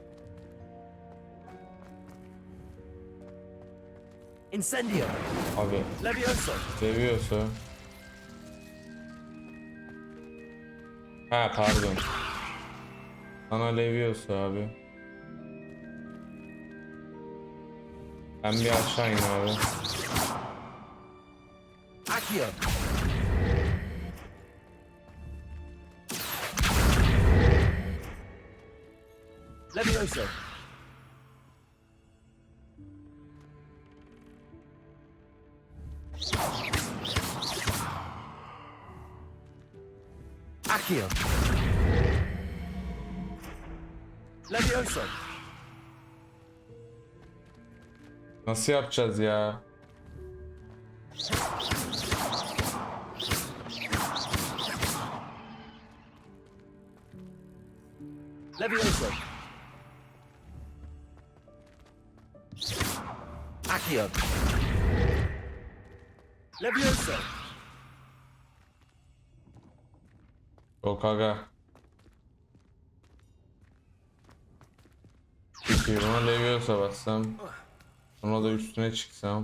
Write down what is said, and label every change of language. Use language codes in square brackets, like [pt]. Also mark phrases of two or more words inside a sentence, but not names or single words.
[tr] Incendio. Abi. Levioso. Seviyorsa. Ha pardon. Sana Leviosa abi. Ben bir aşağı in abi. Accio. Levioso. Accio. Levioso. Nasıl yapacağız ya? Levioso. Accio. Levioso. Yok aga. Peki buna Leviosa bassam. Sonra da üstüne çıksam.